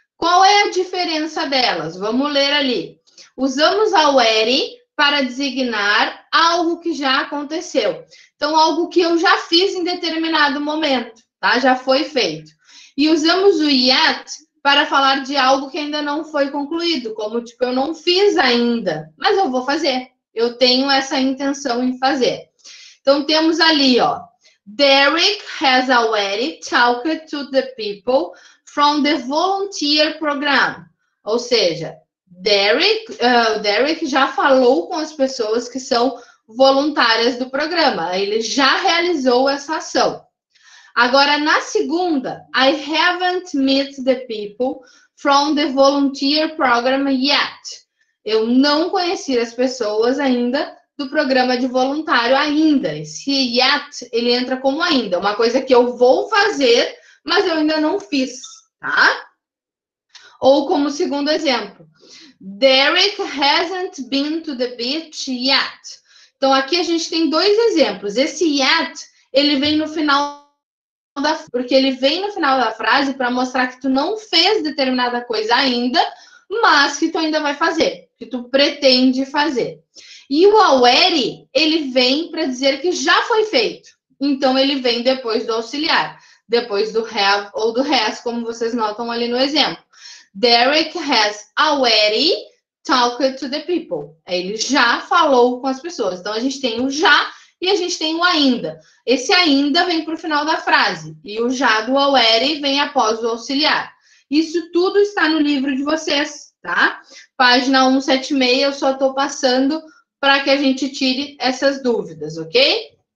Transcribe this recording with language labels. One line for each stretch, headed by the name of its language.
Portuguese: Qual é a diferença delas? Vamos ler ali. Usamos already para designar algo que já aconteceu. Então, algo que eu já fiz em determinado momento, tá? Já foi feito. E usamos o yet para falar de algo que ainda não foi concluído, como tipo, eu não fiz ainda, mas eu vou fazer. Eu tenho essa intenção em fazer. Então, temos ali, ó,
English: Derek has already talked to the people from the volunteer program.
Portuguese: Ou seja, Derek já falou com as pessoas que são voluntárias do programa. Ele já realizou essa ação. Agora, na segunda,
English: I haven't met the people from the volunteer program yet.
Portuguese: Eu não conheci as pessoas ainda do programa de voluntário ainda. Esse yet, ele entra como ainda. Uma coisa que eu vou fazer, mas eu ainda não fiz, tá? Ou como segundo exemplo,
English: Derek hasn't been to the beach yet.
Portuguese: Então, aqui a gente tem dois exemplos. Esse yet, ele vem no final porque ele vem no final da frase para mostrar que tu não fez determinada coisa ainda, mas que tu ainda vai fazer, que tu pretende fazer. E o already, ele vem para dizer que já foi feito. Então, ele vem depois do auxiliar, depois do have ou do has, como vocês notam ali no exemplo.
English: Derek has already talked to the people.
Portuguese: Ele já falou com as pessoas. Então, a gente tem o já e a gente tem o ainda. Esse ainda vem para o final da frase. E o já do already vem após o auxiliar. Isso tudo está no livro de vocês, tá? Página 176, eu só estou passando para que a gente tire essas dúvidas, ok?